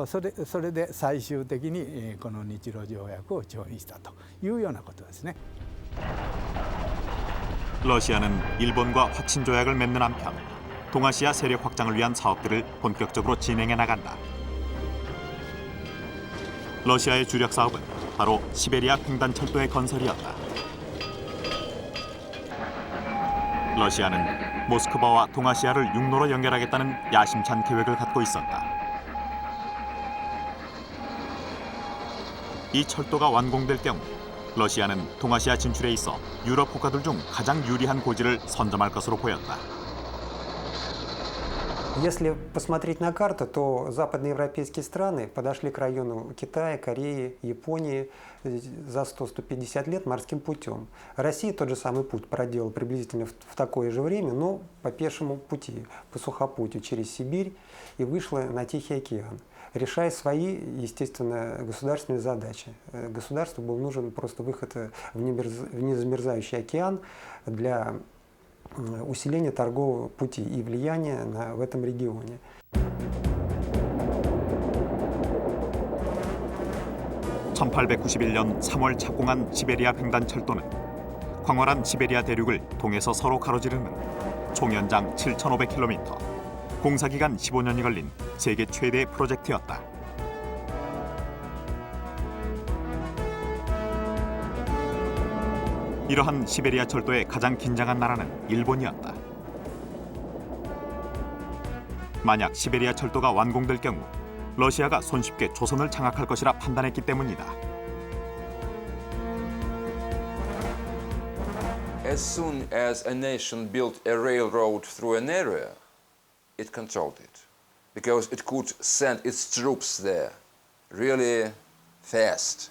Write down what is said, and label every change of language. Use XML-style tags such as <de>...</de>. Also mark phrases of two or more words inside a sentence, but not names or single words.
<ja>それで最終的にこの日露条約を調印したというようなことですね。</ja> <ko>러시아는 일본과 화친 조약을 맺는 한편 동아시아 세력 확장을 위한 사업들을 본격적으로 진행해 나간다. 러시아의 주력 사업은 바로 시베리아 횡단철도의 건설이었다. 러시아는 모스크바와 동아시아를 육로로 연결하겠다는 야심찬 계획을 갖고 있었다. 이 철도가 완공될 경우 러시아는 동아시아 진출에 있어 유럽 국가들 중 가장 유리한 고지를 선점할 것으로 보였다.</ko> <ru>Если посмотреть на карту, то западноевропейские страны подошли к району Китая, Кореи, Японии за 100-150 лет морским путем. Россия тот же самый путь проделала приблизительно в такое же время, но по пешему пути, по сухопутью через Сибирь и вышла на Тихий океан, решая свои, естественно, государственные задачи. Государству был нужен просто выход в незамерзающий океан для усиления торгового пути и влияния в этом регионе.</ru> <ko>(1891년 3월) 착공한 시베리아 횡단철도는 광활한 시베리아 대륙을 동에서 서로 가로지르는 총연장 7,500km, 공사기간 15년이 걸린 세계 최대의 프로젝트였다. 이러한 시베리아 철도의 가장 긴장한 나라는 일본이었다. 만약 시베리아 철도가 완공될 경우 러시아가 손쉽게 조선을 장악할 것이라 판단했기 때문이다.</ko> <en>As soon as a nation built a railroad through an area, it controlled it, because it could send its troops there really fast.</en>